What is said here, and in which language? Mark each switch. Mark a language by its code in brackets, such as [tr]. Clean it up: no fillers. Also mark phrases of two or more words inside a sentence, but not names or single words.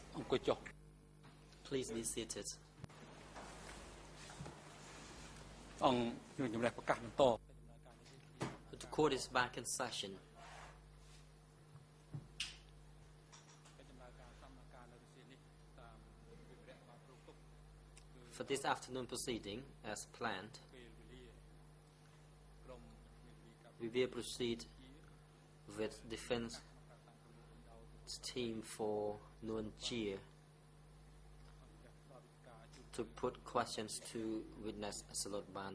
[en] Please be seated. [km] អង្គខ្ញុំជំរាបប្រកាសបន្ត [en] The court is back in session. For this afternoon proceeding, as planned, we will proceed with defense team for Nuon Chea to put questions to witness Salot Ban.